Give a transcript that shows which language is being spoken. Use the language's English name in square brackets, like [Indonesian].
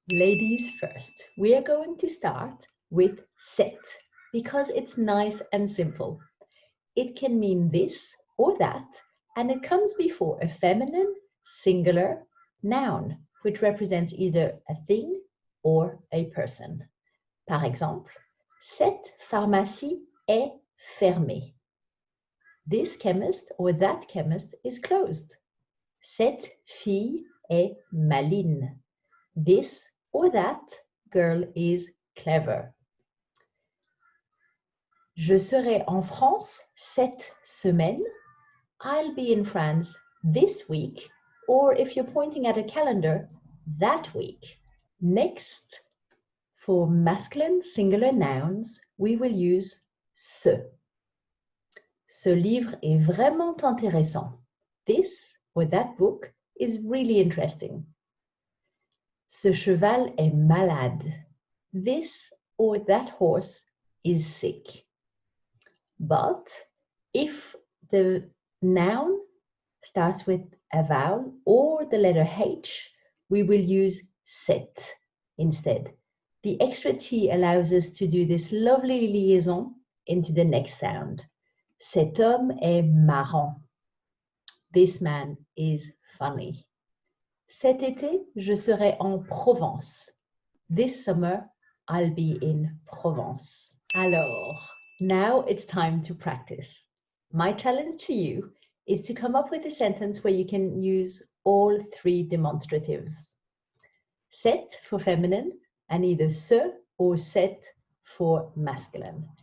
[English] Ladies first. We are going to start with cette because it's nice and simple. It can mean this or that, and it comes before a feminine, singular noun, which represents either a thing or a person. [French] Par exemple, cette pharmacie est fermée. [English] This chemist or that chemist is closed. [French] Cette fille est maline. [English] This or that girl is clever. [French] Je serai en France cette semaine. [English] I'll be in France this week, or if you're pointing at a calendar, that week. Next, for masculine singular nouns, we will use ce. [French] Ce livre est vraiment intéressant. [English] This or that book is really interesting. [French] Ce cheval est malade. [English] This or that horse is sick. But if the noun starts with a vowel or the letter H, we will use cette instead. The extra T allows us to do this lovely liaison into the next sound. [French] Cet homme est marrant. [English] This man is funny. [French] Cet été, je serai en Provence. [English] This summer, I'll be in Provence. Alors, now it's time to practice. My challenge to you is to come up with a sentence where you can use all three demonstratives. Cette for feminine and either ce or cette for masculine.